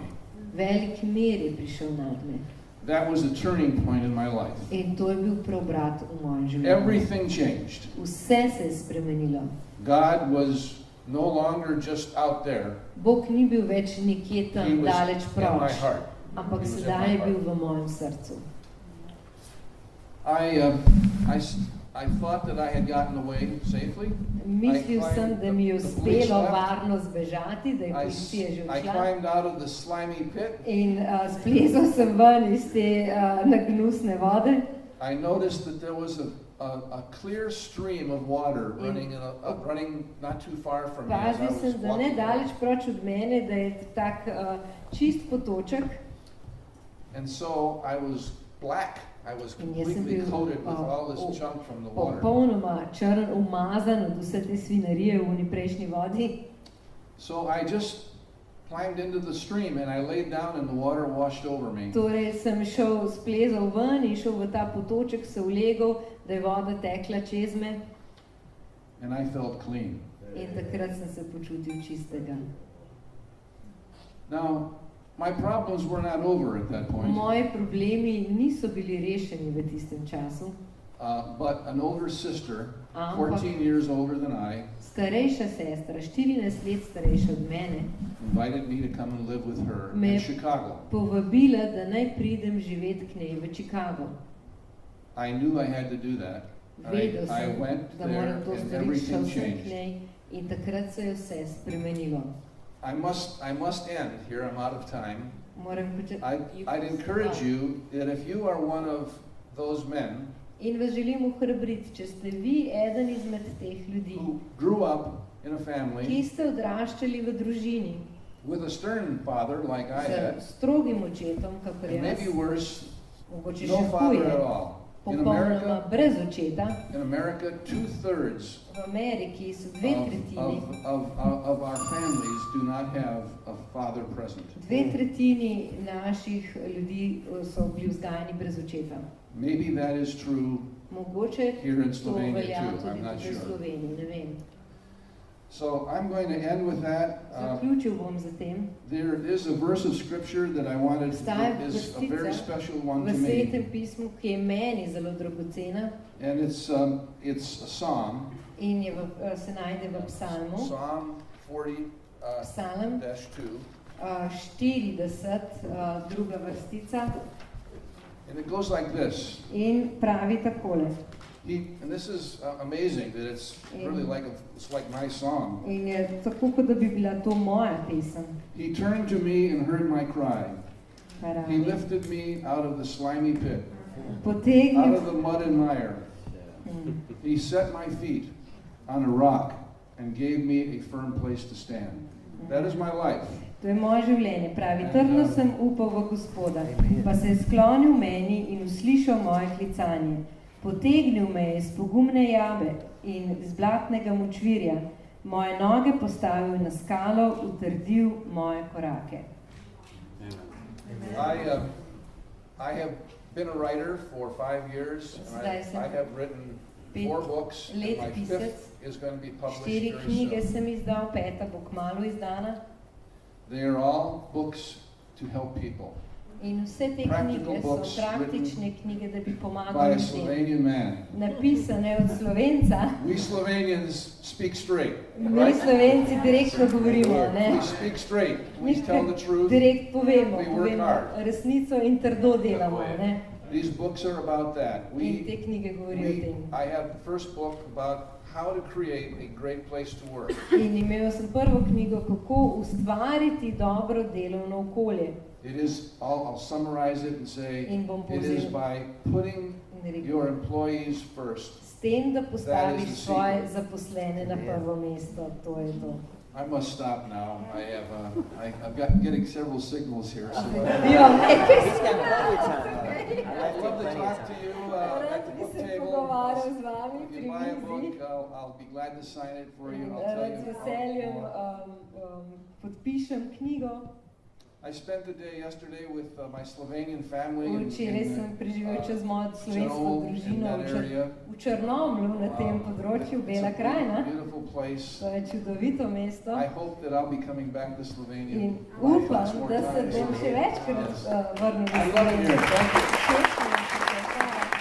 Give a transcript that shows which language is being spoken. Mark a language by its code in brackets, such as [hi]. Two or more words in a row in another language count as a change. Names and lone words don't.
[sl] Velik mir je prišel nad me. [en] That was a turning point in my life. [sl] In to je bil preobrat v mojem življenju. [en] Everything changed. [sl] Vse se je spremenilo. [en] God was no longer just out there. [sl] Bog ni bil več nekje [en] He [sl] tam [en] was [sl] daleč [en] in my [sl] proč, [en] heart. [sl] ampak sedaj je bil v mojem srcu. [en] I thought that I had gotten away safely. [sl] Mislil sem, da mi je uspelo varno zbežati, da je policija že [en] I [sl] odšla. [en] climbed out of the slimy pit. [sl] In splezal sem ven iz te nagnusne vode. [en] I noticed that there was a clear stream of water running running not too far from me as I [sl] Pazil [en] was [sl] sem, da ne [en] walking. [sl] daleč proč od mene, da je tak čist potoček. [en] And so I was black. I was [sl] In jaz sem [en] completely [sl] bil [en] coated with all this junk from the water. [sl] popolnoma črn, umazan od vse te svinarije v oni prejšnji vodi. [en] So I just climbed into the stream and I laid down and the water washed over me. [sl] Torej sem šel, splezal ven in šel v ta potoček, se ulegel, da je voda tekla čez me. [en] And I felt clean. [sl] In takrat sem se počutil čistega. [en] Now, my problems were not over at that point. [sl] Moji problemi niso bili rešeni v tistem času. [en] But an older sister, [sl] Ampak [en] 14 years older than I, [sl] starejša sestra, 14 let starejša od mene, [en] invited me to come and live with her [sl] Me- [en] in Chicago. [sl] povabila, da naj pridem živeti k njej v Chicago. [en] I knew I had to do that. [sl] Vedel [en] I [sl] sem, [en] went [sl] da [en] there [sl] moram to [en] and [sl] storiti, [en] everything [sl] šel sem k [en] changed. [sl] njej in takrat se je vse spremenilo. [en] I must end here. I'm out of time. [sl] Moram [en] I'd encourage you that if you are one of those men [sl] In vas želim ohrabriti, če ste vi eden izmed teh ljudi, [en] who grew up in a [sl] ki [en] family [sl] ste odraščali v družini [en] with a stern father like I had, [sl] s strogim očetom, kakor [en] and maybe [sl] jaz, [en] worse, [sl] mogoče še [en] no father [sl] huje, [en] at all. In [sl] popolnoma [en] America, [sl] brez očeta. [en] in America, 2/3 [sl] V Ameriki so dve tretjini, [en] of our families do not have a father present. [sl] dve tretjini naših ljudi so bili vzgajani brez očeta. [en] Maybe that is true. [sl] Mogoče [en] Here in [sl] to [en] Slovenia [sl] velja [en] too, [sl] tudi [en] I'm not [sl] v [en] sure. [sl] Sloveniji, ne vem. [en] So I'm going to end with that. [sl] Zaključil bom z tem. [en] There is a verse of scripture that I wanted, [sl] Obstaja [en] that is a very [sl] vrstica [en] special one [sl] V [en] to me. [sl] Svetem pismu, ki je meni zelo dragocena [en] And it's a psalm, [sl] in je se najde v psalmu, [en] Psalm 40 [sl] psalm [en] dash 2. [sl] 40, druga vrstica, [en] And it goes like this. [sl] in pravi takole. [en] And this is amazing that it's really it's like my song. [sl] In je tako, kot da bi bila to moja pesem. [en] He turned to me and heard my cry. He [sl] Pravi. [en] lifted me out of the slimy pit, out [sl] Potegnil, [en] of the mud and mire. He set my feet on a rock and gave me a firm place to stand. That is my life. [sl] to je moje življenje, pravi, trdno sem upal v Gospoda, pa se je sklonil meni in uslišal moje klicanje. Potegnil me je iz pogumne jame in iz blatnega močvirja, moje noge postavil na skalo, utrdil moje korake. [en] I have been a writer for 5 years, and I have written 4 books, and my 5th is going to be published [sl] 4 [en] very [sl] knjige [en] soon. [sl] sem izdal, 5. bo kmalu izdana. [en] They are all books to help people [sl] In vse te [en] Practical [sl] knjige so [en] books [sl] praktične knjige, da bi [en] by [sl] pomagali [en] a [sl] ljudem. [en] Slovenian man. [sl] Napisane od Slovenca. [en] We Slovenians speak straight, [sl] Mi [en] right? [sl] Slovenci direktno govorimo, ne? [en] We speak straight. We [sl] Mi [en] tell the truth. [sl] direkt povemo, [en] We work [sl] povemo [en] hard. [sl] resnico in trdo delamo, ne? [en] These books are about that. [sl] In te knjige govorijo o tem. [en] I have the first book about how to create a great place to work. [sl] In imel sem prvo knjigo, kako ustvariti dobro delovno okolje. [en] It is, I'll summarize it and say, [sl] In bom [en] it is [sl] povzel [en] by putting [sl] in rekel, [en] your employees first. [sl] s tem, da [en] That [sl] postaviš [en] is the [sl] svoje [en] secret. [sl] zaposlene na prvo mesto, to je to. [en] I must stop now. I've got getting several signals here. So [sl] Imam nekaj [en] I'd love to talk to you at [sl] Rad [en] the [sl] bi [en] book [sl] se [en] table. [sl] pogovarjal z vami [en] If [sl] pri [en] you buy a [sl] mizi. [en] book, I'll be glad to sign it for you. I'll tell [sl] Rad [en] you [sl] z veseljem [en] more. [sl] podpišem knjigo. [en] I spent the day yesterday with my Slovenian family [sl] Včeraj sem preživel čez mojo slovensko Črnomlju, družino [en] in that area. [sl] v Črnomlju na tem področju, Bela krajina. [en] Beautiful place. [sl] To je čudovito mesto. [en] I hope that I'll be coming back to Slovenia. [sl] In [en] lots [sl] upam, [en] more [sl] da se [en] times. [sl] bom še večkrat [en] Yes. [sl] vrnil v [en] I love it here. [sl] Slovenijo. [en] Thank you. [sl] Všeč mi je tukaj, hvala.